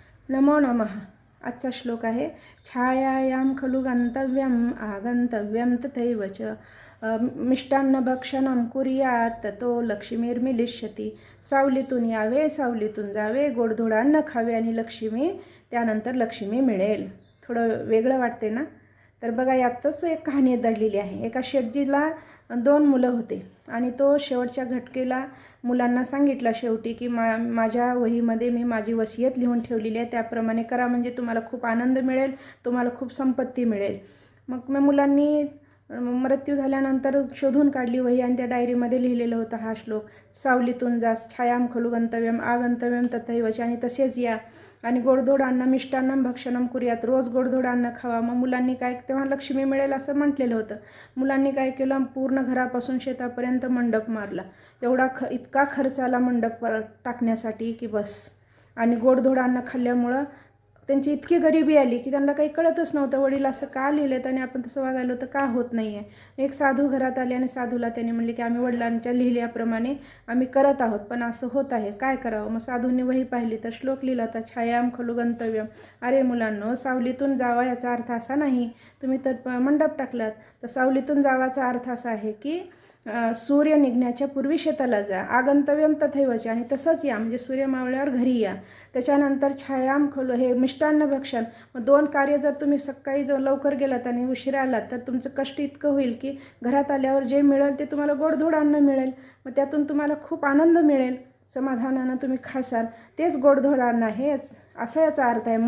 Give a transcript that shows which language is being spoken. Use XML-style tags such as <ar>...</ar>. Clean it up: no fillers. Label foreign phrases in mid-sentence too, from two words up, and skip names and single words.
<sa>नमो नमः।</sa> <mr>आजचा श्लोक आहे</mr> <sa>छायायां खलु गंतव्यम आगंतव्यम तथैव च मिष्टान्नभक्षणं कुर्यात् ततो लक्ष्मीर्मिलिष्यति।</sa> <mr>सावलीतून यावे, सावलीतून जावे, गोडधोड अन्न खावे आणि लक्ष्मी त्यानंतर लक्ष्मी मिळेल। थोडं वेगळं वाटते ना? तर बघा, यातच एक कहाणी दडलेली आहे। एका शेटजीला 2 मुलं होते आणि तो शेवटच्या घटकेला मुलांना सांगितलं शेवटी की माझ्या वहीमध्ये मी माझी वसियत लिहून ठेवलेली आहे, त्याप्रमाणे करा म्हणजे तुम्हाला खूप आनंद मिळेल, तुम्हाला खूप संपत्ती मिळेल। मग मुलांनी मृत्यू झाल्यानंतर शोधून काढली वही आणि त्या डायरीमध्ये लिहिलेलं होतं हा श्लोक, सावलीतून जा,</mr> <sa>छायां खलु गंतव्यम आगंतव्यम तथैव च,</sa> <mr>आणि तसेच या आणि गोडधोड अन्न</mr> <sa>मिष्टान्नं भक्षणं कुर्यात,</sa> <mr>रोज गोडधोड अन्न खावा। मग मुलांनी काय, तेव्हा लक्ष्मी मिळेल असं म्हटलेलं होतं। मुलांनी काय केलं, पूर्ण घरापासून शेतापर्यंत मंडप मारला। इतका खर्च आला मंडप टाकण्यासाठी की बस। आणि गोडधोड अन्न खाल्ल्यामुळं त्यांची इतकी गरिबी आली की त्यांना काही कळतच नव्हतं, वडील असं का लिहिलेत आणि आपण तसं वागायला तर का होत नाही आहे। एक साधू घरात आले आणि साधूला त्यांनी म्हणले की आम्ही वडिलांच्या लिहिल्याप्रमाणे आम्ही करत आहोत, पण असं होत आहे, काय करावं। मग साधूंनी वही पाहिली तर श्लोक लिहिला होता</mr> <sa>छायां खलु गंतव्यम।</sa> <mr>अरे मुलांनो, सावलीतून जावा याचा अर्थ असा नाही, तुम्ही तर मंडप टाकलात, तर सावलीतून जावाचा अर्थ असा आहे की सूर्य निघण्याच्या पूर्वी शेताला जा,</mr> <sa>आगंतव्यम तथैव च,</sa> <mr>आणि तसंच या म्हणजे सूर्य मावळल्यावर घरी या। त्याच्यानंतर</mr> <sa>छायां खलु</sa> <mr>हे मिष्टान्न भक्षण, मग 2 कार्य जर तुम्ही सकाळी जर लवकर गेलात आणि उशिरा आलात तर तुमचं कष्ट इतकं होईल की घरात आल्यावर जे मिळेल ते तुम्हाला गोडधोड अन्न मिळेल, मग त्यातून तुम्हाला खूप आनंद मिळेल, समाधानानं तुम्ही खासाल, तेच गोडधोड अन्न आहे असा याचा अर्थ आहे।</mr>